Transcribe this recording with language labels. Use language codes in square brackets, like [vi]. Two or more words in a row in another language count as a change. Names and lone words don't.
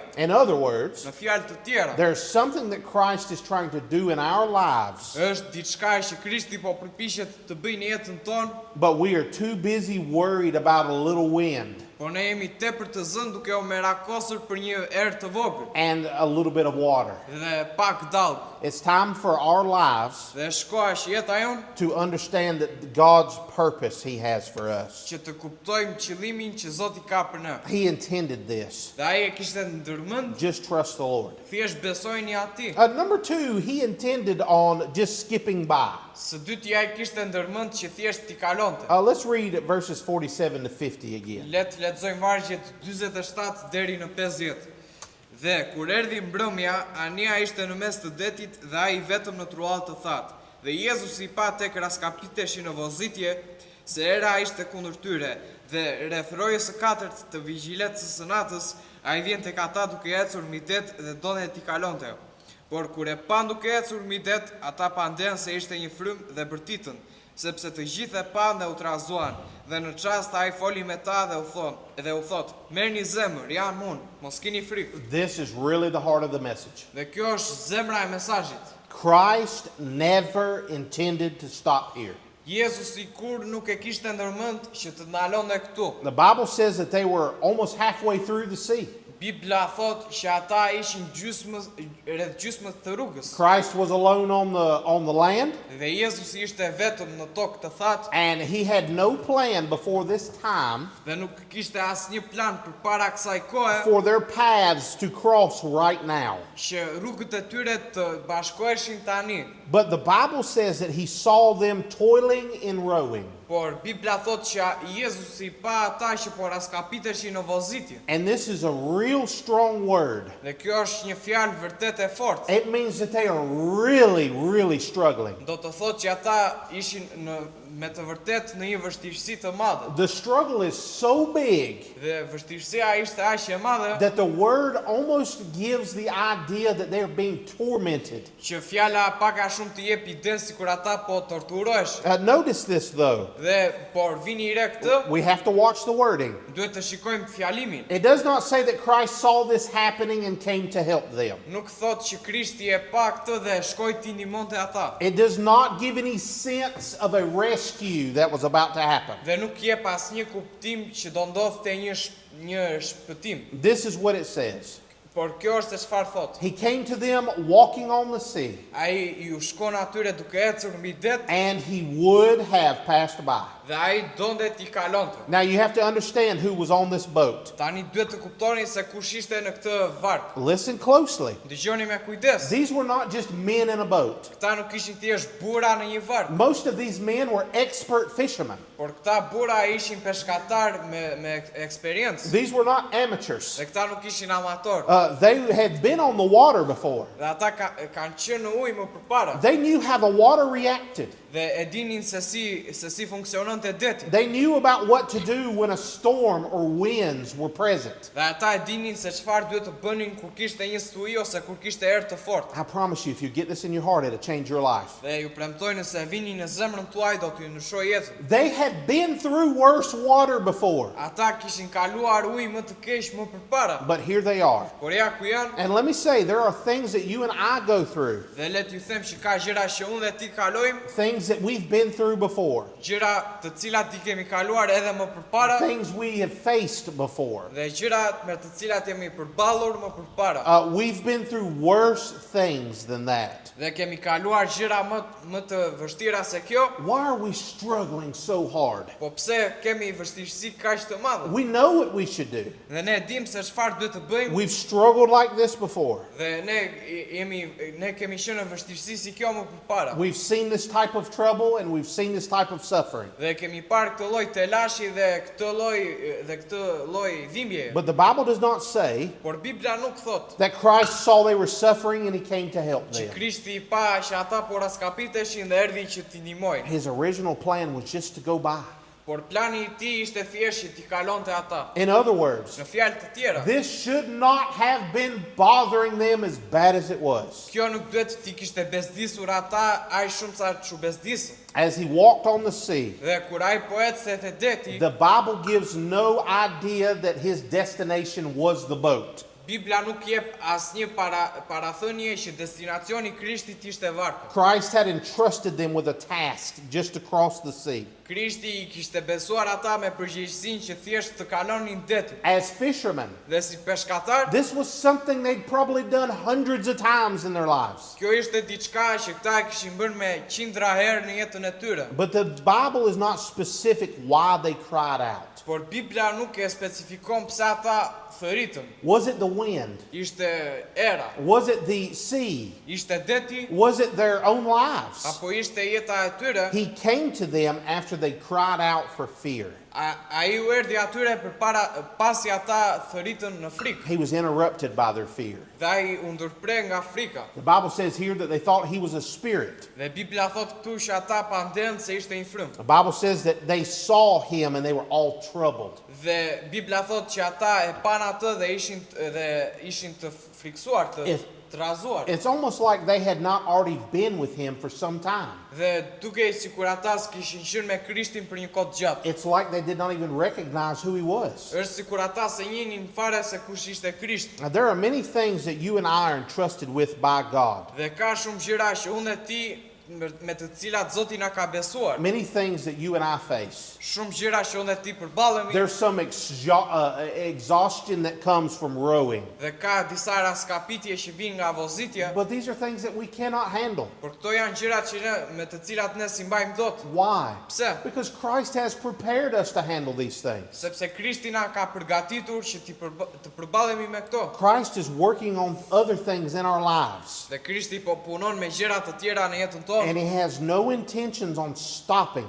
[en] In other words, [sq] Në fjalë të tjera, [en] there's something that Christ is trying to do in our lives, [sq] është diçka që Krishti po përpiqet të bëjë në jetën tonë, [en] but we are too busy worried about a little wind [sq] por ne jemi tepër të zënë duke u merakosur për një erë të vogël [en] and a little bit of water. [sq] dhe pak dallk. [en] It's time for our lives [sq] Dhe shkoa që jeta jon [en] to understand that God's purpose He has for us. [sq] që të kuptojmë qëllimin që Zoti ka për ne. [en] He intended this. [sq] Dhe ai e kishte ndërmend, [en] Just trust the Lord. [sq] thjesht besojini atij. [en] Number two, He intended on just skipping by. [sq] Së dyti ai kishte ndërmend që thjesht t'i kalonte. [en] Let's read verses 47 to 50 again. [sq] Le të lexojmë vargjet 47 deri në 50. Dhe kur erdhi mbrëmja, Ania ishte në mes të detit dhe ai vetëm në truall të thatë. Dhe Jezusi pa tek raskapiteshin në vozitje, se era ishte kundër tyre, dhe rreth rojës së katërt të vigjiletës së natës, ai vjen tek ata duke ecur mbi det dhe donte t'i kalonte. Por kur e pan duke ecur mbi det, ata panden se ishte një frym dhe bërtitën, sepse të gjithë e pan dhe u trazuan. Dhe në çast ai foli me ta dhe u thot, merrni zemër, jam unë, mos keni frikë. [en] This is really the heart of the message. [sq] Dhe kjo është zemra e mesazhit. [en] Christ never intended to stop here. [sq] Jezusi kur nuk e kishte ndërmend që të ndalonte këtu. [en] The Bible says that they were almost halfway through the sea. [sq] Bibla thot që ata ishin rreth gjysmës të rrugës. [en] Christ was alone on the land, [sq] Dhe Jezusi ishte vetëm në tokë të thatë [en] and He had no plan before this time [sq] dhe nuk kishte asnjë plan përpara kësaj kohe [en] for their paths to cross right now. [sq] që rrugët e tyre të bashkoheshin tani. [en] But the Bible says that He saw them toiling in rowing. [sq] Por Bibla thot që Jezusi pa ata që po raskapiteshin në vozitje. [en] And this is a real strong word. [sq] Dhe kjo është një fjalë vërtet e fortë. [en] It means that they are really, really struggling. [sq] Do të thotë që ata ishin me të vërtet në një vështirësi të madhe. [en] The struggle is so big [sq] Dhe vështirësia ishte aq e madhe [en] that the word almost gives the idea that they're being tormented. [sq] që fjala pak a shumë të jep idenë sikur ata po torturoheshin. [en] Notice this though. [sq] Dhe por vini re këtë, [en] We have to watch the wording. [sq] duhet të shikojmë fjalimin. [en] It does not say that Christ saw this happening and came to help them. [sq] Nuk thotë që Krishti e pa këtë dhe shkoi t'i ndihmonte ata. [en] It does not give any sense of a rescue that was about to happen. [sq] Dhe nuk jep asnjë kuptim që do ndodhte një shpëtim. [en] This is what it says. [sq] Por kjo është se çfarë thotë. [en] He came to them walking on the sea, [sq] Ai ju shkon atyre duke ecur mbi det [en] and He would have passed by. [sq] dhe ai donte t'i kalonte. [en] Now you have to understand who was on this boat. [sq] Tani duhet të kuptoni se kush ishte në këtë vark. [en] Listen closely. [sq] Dëgjoni me kujdes. [en] These were not just men in a boat. [sq] Këta nuk ishin thjesht burra në një vark, [en] Most of these men were expert fishermen. [sq] por këta burra ishin peshkatar me eksperiencë. [en] These were not amateurs. [sq] Dhe këta nuk ishin amator. [en] They had been on the water before. [sq] Dhe ata kanë qenë në ujë më përpara. [en] They knew how the water reacted. [sq] Dhe e dinin se si funksiononte deti. [en] They knew about what to do when a storm or winds were present. [sq] Dhe ata e dinin se çfarë duhet të bënin kur kishte një stuhi ose kur kishte erë të fortë. [en] I promise you, if you get this in your heart, it'll change your life. [sq] Dhe ju premtoj nëse vini në zemrën tuaj do t'ju ndryshojë jetën. [en] They had been through worse water before, [sq] Ata kishin kaluar ujë më të keq më përpara. [en] but here they are. [sq] Por ja ku janë. [en] And let me say, there are things that you and I go through, [sq] Dhe le t'ju them që ka gjëra që unë dhe ti kalojmë, [en] things that we've been through before, [sq] gjëra të cilat i kemi kaluar edhe më përpara, [en] things we have faced before. [sq] dhe gjëra me të cilat jemi përballur më përpara. [en] We've been through worse things than that. [sq] Dhe kemi kaluar gjëra më të vështira se kjo. [en] Why are we struggling so hard? [sq] Po pse kemi vështirësi kaq të madhe? [en] We know what we should do. [sq] Dhe ne dim se çfarë duhet të bëjmë. [en] We've struggled like this before. [sq] Dhe ne kemi qenë në vështirësi si kjo më përpara. [en] We've seen this type of trouble and we've seen this type of suffering. [sq] Dhe kemi parë këtë lloj telashi dhe këtë lloj dhimbjeje. [en] But the Bible does not say [sq] Por Bibla nuk thot [en] that Christ saw they were suffering and he came to help [sq] që [en] them. [sq] Krishti I pa që ata po raskapiteshin dhe erdhi që t'i ndihmojnë. [en] His original plan was just to go by. [sq] Por plani I tij ishte thjesht që t'i kalonte ata. [en] In other words, [sq] Në fjalë të tjera, [en] this should not have been bothering them as bad as it was. [sq] kjo nuk duhet t'i kishte bezdisur ata aq shumë sa çu bezdisën. [en] As he walked on the sea, [sq] Dhe kur ai po ecte te deti, [en] the Bible gives no idea that his destination was the boat. [sq] Bibla nuk jep asnjë parathënie që destinacioni I Krishtit ishte varku. [en] Christ had entrusted them with a task just to cross the sea. [sq] Krishti I kishte besuar ata me përgjegjësinë që thjesht të kalonin detin. [en] As fishermen, [sq] Dhe si peshkatar, [en] this was something they'd probably done hundreds of times in their lives. [sq] kjo ishte diçka që këta e kishin bërë me qindra herë në jetën e tyre. [en] But the Bible is not specific why they cried out. [sq] Por Bibla nuk e specifikon pse ata thëritën. [en] Was it the wind? [sq] Ishte era, [en] Was it the sea? [sq] ishte deti, [en] Was it their own lives? [sq] apo ishte jeta e tyre. [en] He came to them after they cried out for fear. [sq] Ai u erdhi atyre pasi ata thëritën në frikë. [en] He was interrupted by their fear. [sq] Dhe ai u ndërpre nga frika. [en] The Bible says here that they thought he was a spirit. [sq] Dhe Bibla thot këtu që ata pa ndenë se ishte një frymë. [en] The Bible says that they saw him and they were all troubled. [sq] Dhe Bibla thot që ata e pan atë dhe ishin të friksuar, të razuar. [en] It's almost like they had not already been with him for some time. [sq] Dhe duke sikur ata s'kishin qenë me Krishtin për një kohë gjatë. [en] It's like they did not even recognize who he was. [sq] Është sikur ata se njihnin fare se kush ishte Krishti. [en] Now, there are many things that you and I are entrusted with by God. [sq] Dhe ka shumë gjëra që unë e ti me të cilat Zoti na ka besuar. [en] Many things that you and I face. [sq] Shumë gjëra që unë e ti përballemi. [en] There's some exhaustion that comes from rowing. [sq] Dhe ka disa raskapitje që vijnë nga vozitja. [en] But these are things that we cannot handle. [sq] Por këto janë gjëra që me të cilat ne si mbajmë dot. [en] Why? [sq] Pse? [en] Because Christ has prepared us to handle these things. [sq] Sepse Krishti na ka përgatitur që të përballemi me këto. [en] Christ is working on other things in our lives. [sq] Dhe Krishti po punon me gjëra të tjera në jetën tonë. [en] And he has no intentions on stopping